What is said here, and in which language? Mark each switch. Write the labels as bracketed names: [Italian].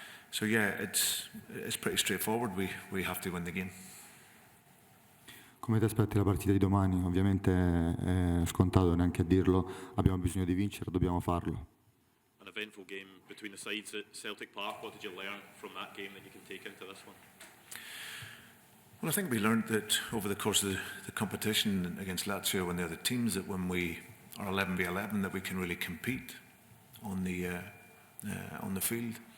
[English] So yeah, it's pretty straightforward. We have to win the game. [Italian] Come ti aspetti la partita di domani? Ovviamente è scontato neanche a dirlo, abbiamo bisogno di vincere, dobbiamo farlo. [English] An eventful game between the sides at Celtic Park. What did you learn from that game that you can take into this one? Well, I think we learned that over the course of the competition against Lazio and the other teams, that when we are 11v11, that we can really compete on the field.